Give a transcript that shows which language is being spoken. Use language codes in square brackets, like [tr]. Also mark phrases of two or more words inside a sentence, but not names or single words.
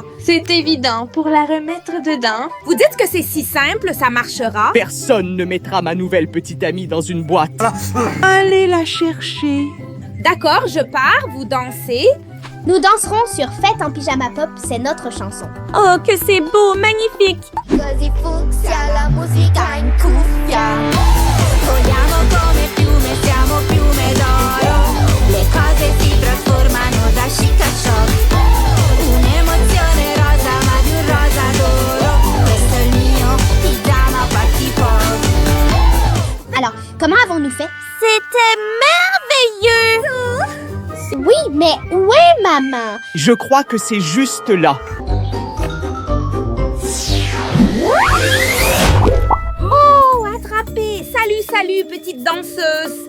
[fr] C'est évident, pour la remettre dedans. Vous dites que c'est si simple, ça marchera? Personne ne mettra ma nouvelle petite amie dans une boîte. Allez la chercher. D'accord, je pars, vous dansez. Nous danserons sur Fête en pyjama pop, c'est notre chanson. Oh, que c'est beau, magnifique. [it] Così fucsia la musica in cuffia. Vogliamo come piume, siamo piume d'oro. Le cose si trasformano da chic a shock. Un'emozione rosa, ma di un rosa d'oro. Questo è il mio pigiama party pop. [fr] Alors, comment avons-nous fait? C'était merveilleux. Oui, mais où est maman? Je crois que c'est juste là. Oh, attrapé! Salut, salut, petite danseuse!